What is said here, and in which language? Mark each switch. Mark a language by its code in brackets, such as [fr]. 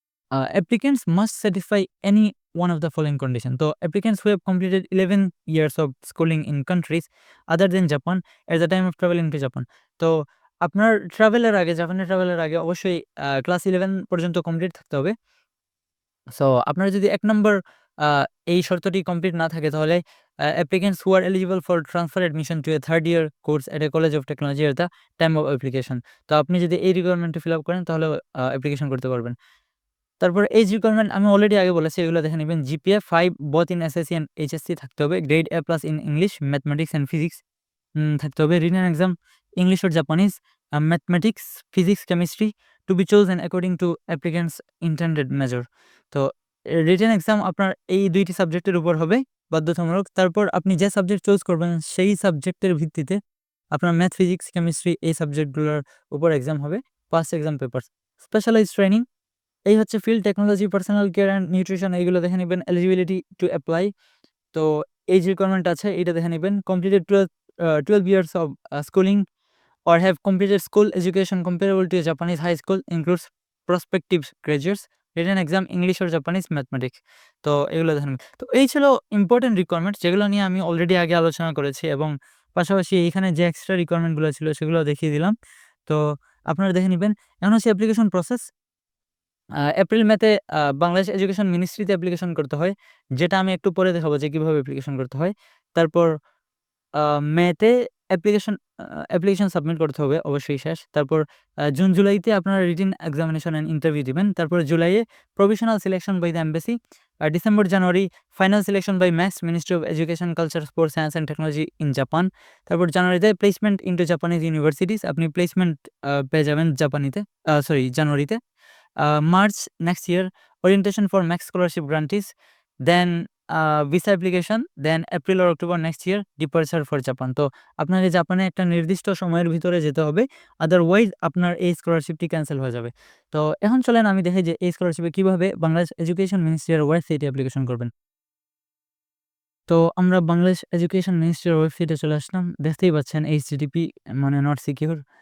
[en] Applicants must satisfy any one of the following condition. So applicants who have completed 11 years of schooling in countries other than Japan at the time of traveling to Japan. [bn] তো আপনার ট্রাভেলের আগে, জাপানে ট্রাভেলের আগে অবশ্যই class 11 পর্যন্ত complete থাকতে হবে। সো আপনার যদি ১ নম্বর আ এই শর্তটি কমপ্লিট না থাকে তাহলে [en] applicants who are eligible for transfer admission to a third year course at a college of technology at the time of application. [bn] তো আপনি যদি এই রিকোয়ারমেন্টটি ফিল আপ করেন তাহলে অ্যাপ্লিকেশন করতে পারবেন। তারপর এজ রিকোয়ারমেন্ট আমি অলরেডি আগে বলেছি, এগুলো দেখে নিবেন। GPA 5 both in SSC and HSC থাকতে হবে। Grade A plus in English, mathematics and physics থাকতে হবে। Written exam English or Japanese, mathematics, physics, chemistry two B chosen according to applicants intended major. তো রিটেন এক্সাম আপনার এই 2টি সাবজেক্টের উপর হবে বাধ্যতামূলক। তারপর আপনি যে সাবজেক্ট চুজ করবেন সেই সাবজেক্টের ভিত্তিতে আপনার ম্যাথ, ফিজিক্স, কেমিস্ট্রি এই সাবজেক্টগুলোর উপর এক্সাম হবে। Past exam papers. Specialised training এই হচ্ছে field technology, personal care and nutrition এইগুলো দেখে নিবেন। এলিজিবিলিটি টু অ্যাপ্লাই, তো এজ রিকোয়ারমেন্ট আছে এটা দেখে নিবেন। [en] Completed 12 years of schooling or have completed school education comparable to a Japanese high school includes prospective graduates. [bn] Written exam English or Japanese, mathematics. তো এগুলো দেখেন। তো এই ছিল ইম্পর্টেন্ট রিকোয়ারমেন্ট যেগুলো নিয়ে আমি অলরেডি আগে আলোচনা করেছি এবং পাশাপাশি এইখানে যে এক্সট্রা রিকোয়ারমেন্টগুলো ছিল সেগুলো দেখিয়ে দিলাম। তো আপনারা দেখে নিবেন। এখন হচ্ছে অ্যাপ্লিকেশন প্রসেস। এপ্রিল মেতে বাংলাদেশ এডুকেশন মিনিস্ট্রিতে অ্যাপ্লিকেশন করতে হয়, যেটা আমি একটু পরে দেখাবো যে কিভাবে অ্যাপ্লিকেশন করতে হয়। তারপর মেতে অ্যাপ্লিকেশন সাবমিট করতে হবে অবশ্যই শেষ। তারপর জুন-জুলাইতে আপনারা রিটেন এক্সামিনেশন অ্যান্ড ইন্টারভিউ দিবেন। তারপর জুলাইয়ে provisional selection by the embassy. December-January final selection by max ministry of education, culture, sports, science and technology in Japan. তারপর জানুয়ারিতে প্লেসমেন্ট ইনটু জাপানিজ ইউনিভার্সিটিস। আপনি প্লেসমেন্ট পেয়ে যাবেন জানুয়ারিতে। [en] March next year, orientation for max scholarship grantees, then visa application, then April or October next year, departure for Japan. [bn] তো আপনাকে জাপানে একটা নির্দিষ্ট সময়ের ভিতরে যেতে হবে, আদারওয়াইজ আপনার এই স্কলারশিপটি ক্যান্সেল হয়ে যাবে। তো এখন চলেন আমি দেখাই যে এই স্কলারশিপে কীভাবে বাংলাদেশ এডুকেশন মিনিস্ট্রির ওয়েবসাইটে অ্যাপ্লিকেশন করবেন। তো আমরা বাংলাদেশ এডুকেশন মিনিস্ট্রির ওয়েবসাইটে চলে আসলাম। দেখতেই পাচ্ছেন HTTP মানে নট সিকিউর।